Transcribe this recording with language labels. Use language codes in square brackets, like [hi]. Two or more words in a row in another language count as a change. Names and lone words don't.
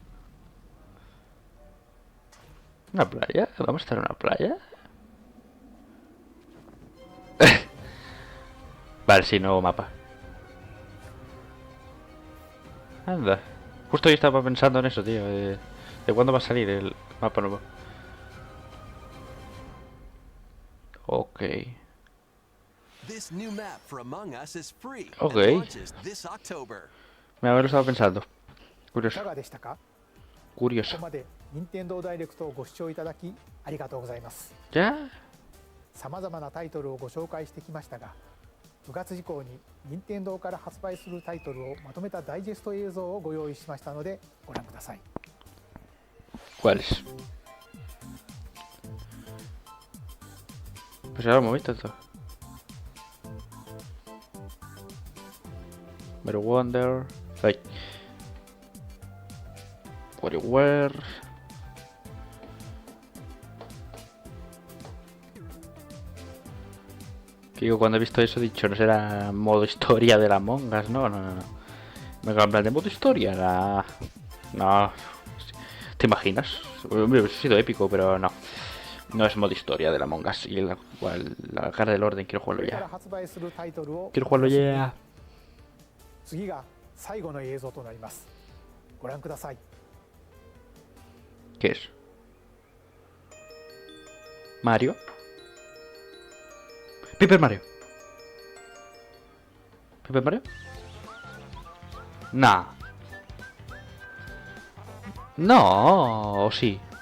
[es] ¿Una playa? ¿Vamos a estar en una playa? Vale, sí, nuevo mapa. Anda. Justo yo estaba pensando en eso, tío. ¿De cuándo va a salir el mapa nuevo? Ok. [en] This new map for Among Us is free and Okay. launches this October. [es] Me lo estaba pensando. [ja] い [es] Curioso. [ja] かがでしたか。こ [es] Curioso. [ja] こまで任天堂ダイレクトをご視聴いただきありがとうございます。 [es] ¿Ya? [ja] さまざまなタイトルをご紹介してきましたが、9月以降に任天堂から発売するタイトルをまとめたダイジェスト映像をご用意しましたのでご覧ください。 [es] ¿Cuáles? Pues ahora hemos visto esto. Pero Wonder. Like. WarioWare. Que digo, cuando he visto eso he dicho, no será modo historia de la Among Us, no. Me hablan de modo historia, no. ¿Te imaginas? Hubiera sido épico, pero no. No es modo historia de la Among Us. Y la cara del orden, quiero [ja] こ [es] jugarlo [ja] れから [es] ya. [ja] 発売するタイトルを [es] Quiero jugarlo ya. [ja] 次が最後の映像となります。ご覧ください。 [es] ¿Qué es? ¿Mario? ¿Paper Mario? ¿Paper Mario? Nah. No, o sí.